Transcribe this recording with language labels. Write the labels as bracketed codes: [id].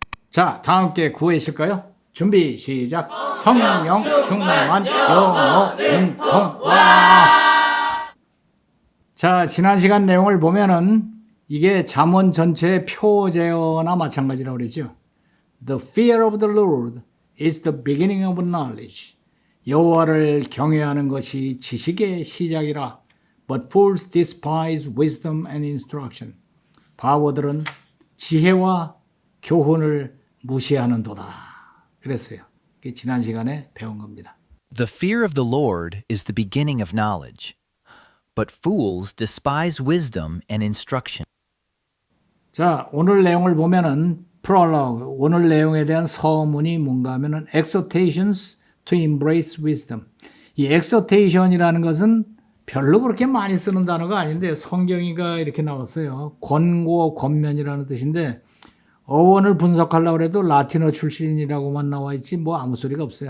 [ko] 자, 다 함께 구해이실까요? 준비 시작. 성령 충만한 영어 은통. 와! 자, 지난 시간 내용을 보면은 이게 잠언 전체의 표제어나 마찬가지라고 그랬죠. [en] The fear of the Lord is the beginning of knowledge. [ko] 여호와를 경외하는 것이 지식의 시작이라. [en] But fools despise wisdom and instruction. [ko] 바보들은 지혜와 교훈을 무시하는도다. 그랬어요. 그게 지난 시간에 배운 겁니다. [en] The fear of the Lord is the beginning of knowledge, but fools despise wisdom and instruction. [ko] 자, 오늘 내용을 보면은 prologue, 오늘 내용에 대한 서문이 뭔가 하면은 [en] exhortations to embrace wisdom. [ko] 이 exhortation이라는 것은 별로 그렇게 많이 쓰는 단어가 아닌데 성경이가 이렇게 나왔어요. 권고, 권면이라는 뜻인데 어원을 분석하려고 해도 라틴어 출신이라고만 나와 있지 뭐 아무 소리가 없어요.